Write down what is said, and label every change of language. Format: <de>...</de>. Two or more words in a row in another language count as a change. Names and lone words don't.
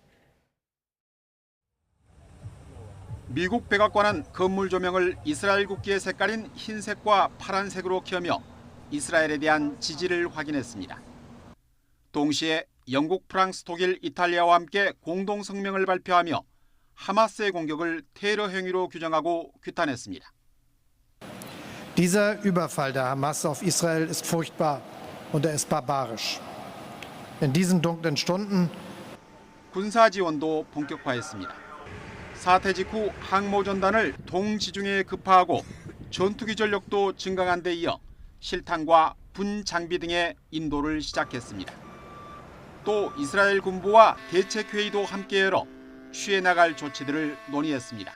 <ko>미국 백악관은 건물 조명을 이스라엘 국기의 색깔인 흰색과 파란색으로 켜며 이스라엘에 대한 지지를 확인했습니다. 동시에 영국, 프랑스, 독일, 이탈리아와 함께 공동 성명을 발표하며 하마스의 공격을 테러 행위로 규정하고 규탄했습니다.</ko> <de>Dieser Überfall der Hamas auf Israel ist furchtbar und er ist barbarisch. In diesen dunklen Stunden</de> <ko>군사 지원도 본격화했습니다. 사태 직후 항모전단을 동지중해에 급파하고 전투기 전력도 증강한 데 이어 실탄과 분 장비 등의 인도를 시작했습니다. 또 이스라엘 군부와 대책회의도 함께 열어 취해 나갈 조치들을 논의했습니다.</ko>